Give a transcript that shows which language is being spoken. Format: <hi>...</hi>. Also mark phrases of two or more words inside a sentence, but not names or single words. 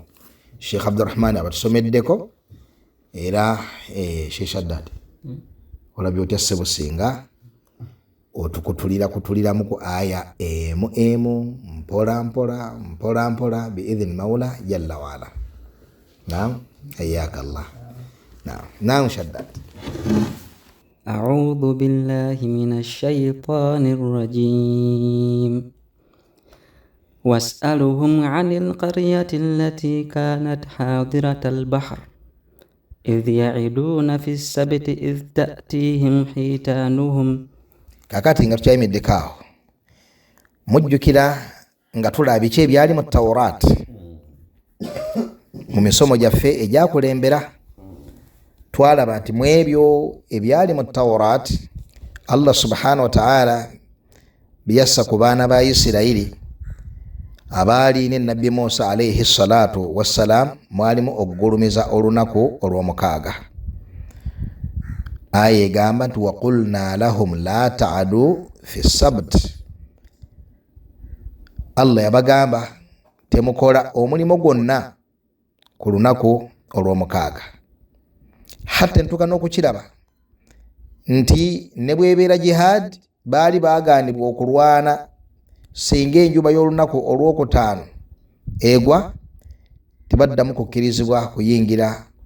<lg>Sheikh Abdurrahman abatusomeddeko era Sheikh Shaddad olabye otya Ssebusinga kutuliramu ku aya emu mpola mpola</lg> <ar>بإذن المولى جل وعلا. نعم، حياك الله. نعم شداد. أعوذ بالله من الشيطان الرجيم واسألهم عن القرية التي كانت حاضرة البحر إذ يعدون في السبت إذ تأتيهم حيتانهم.</ar> <lg>Kakati nga tukyayimiddeko awo, mujjukira nga tulaba biki ebyali mu Tawrat mu misomo gyaffe egyakulembera. Twalaba nti mu ebyo ebyali mu Tawrat Allah</lg> <ar>سبحانه وتعالى</ar> <lg>biyassa ku baana ba Isirayiri abaali ne Nabbi Musa</lg> <ar>عليه الصلاة والسلام,</ar> <lg>mwalimu okugulumiza olunaku olw'omukaaga. Aya egamba nti</lg> <ar>وقلنا لهم لا تعدوا في السبت.</ar> <lg>Allah yabagamba temukola omulimu gwonna ku lunaku olw'omukaaga. Hatta ntuuka n'okukiraba nti ne bwebeera jihad baali baaganibwa okulwana singa enjuba y'olunaku olw'okutaano egwa, tebaddamu kukkirizibwa kuyingira</lg>